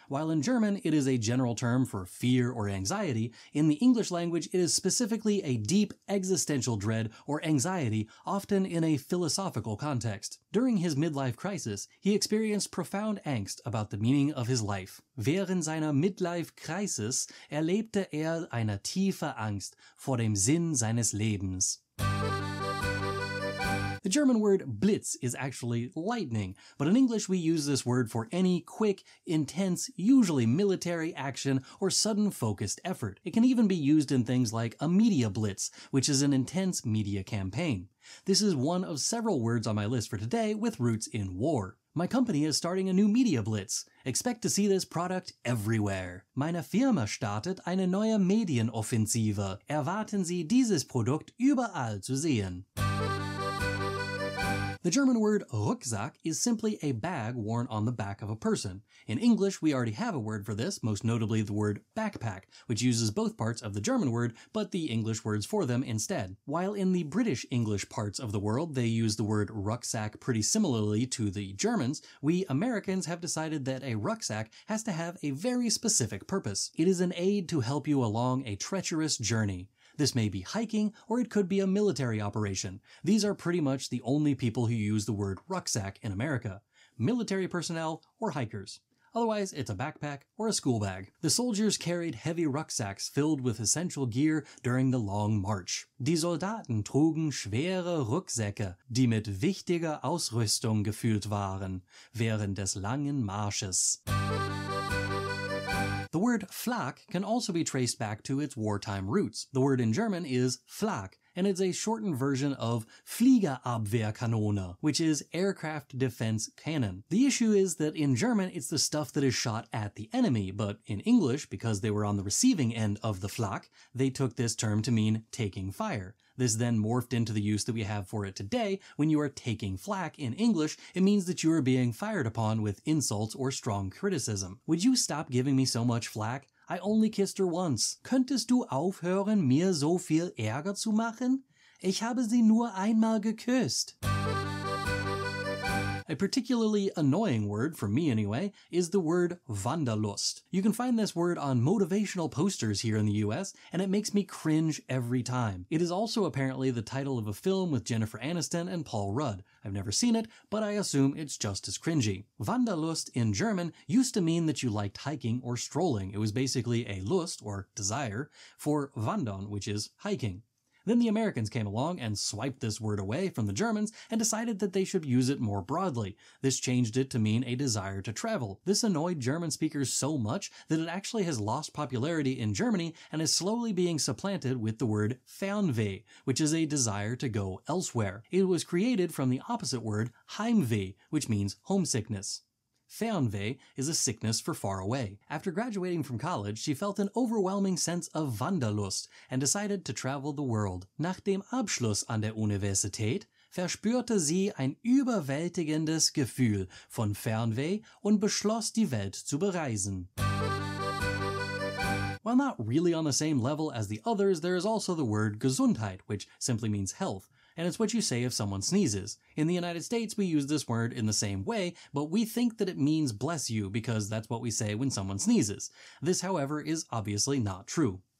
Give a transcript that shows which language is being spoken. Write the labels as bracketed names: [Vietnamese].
[English] While in German it is a general term for fear or anxiety, in the English language it is specifically a deep existential dread or anxiety, often in a philosophical context. During his midlife crisis, he experienced profound angst about the meaning of his life. [German] Während seiner Midlife-Crisis erlebte eine tiefe Angst vor dem Sinn seines Lebens. [English] The German word Blitz is actually lightning, but in English we use this word for any quick, intense, usually military action or sudden focused effort. It can even be used in things like a media blitz, which is an intense media campaign. This is one of several words on my list for today with roots in war. My company is starting a new media blitz. Expect to see this product everywhere. [German] Meine Firma startet eine neue Medienoffensive. Erwarten Sie dieses Produkt überall zu sehen. [English] The German word Rucksack is simply a bag worn on the back of a person. In English, we already have a word for this, most notably the word backpack, which uses both parts of the German word, but the English words for them instead. While in the British English parts of the world, they use the word rucksack pretty similarly to the Germans, we Americans have decided that a rucksack has to have a very specific purpose. It is an aid to help you along a treacherous journey. This may be hiking, or it could be a military operation. These are pretty much the only people who use the word rucksack in America. Military personnel or hikers. Otherwise, it's a backpack or a school bag. The soldiers carried heavy rucksacks filled with essential gear during the long march. [German] Die Soldaten trugen schwere Rucksäcke, die mit wichtiger Ausrüstung gefüllt waren, während des langen Marsches. [English] The word Flak can also be traced back to its wartime roots. The word in German is Flak, and it's a shortened version of Fliegerabwehrkanone, which is aircraft defense cannon. The issue is that in German it's the stuff that is shot at the enemy, but in English, because they were on the receiving end of the Flak, they took this term to mean taking fire. This then morphed into the use that we have for it today. When you are taking flak in English, it means that you are being fired upon with insults or strong criticism. Would you stop giving me so much flak? I only kissed her once. [German] Könntest du aufhören, mir so viel Ärger zu machen? Ich habe sie nur einmal geküsst. [English] A particularly annoying word, for me anyway, is the word Wanderlust. You can find this word on motivational posters here in the US, and it makes me cringe every time. It is also apparently the title of a film with Jennifer Aniston and Paul Rudd. I've never seen it, but I assume it's just as cringy. Wanderlust in German used to mean that you liked hiking or strolling. It was basically a Lust, or desire, for Wandern, which is hiking. Then the Americans came along and swiped this word away from the Germans and decided that they should use it more broadly. This changed it to mean a desire to travel. This annoyed German speakers so much that it actually has lost popularity in Germany and is slowly being supplanted with the word Fernweh, which is a desire to go elsewhere. It was created from the opposite word Heimweh, which means homesickness. Fernweh is a sickness for far away. After graduating from college, she felt an overwhelming sense of Wanderlust and decided to travel the world. [German] Nach dem Abschluss an der Universität verspürte sie ein überwältigendes Gefühl von Fernweh und beschloss, die Welt zu bereisen. [English] While not really on the same level as the others, there is also the word Gesundheit, which simply means health. and it's what you say if someone sneezes. In the United States, we use this word in the same way, but we think that it means bless you because that's what we say when someone sneezes. This, however, is obviously not true.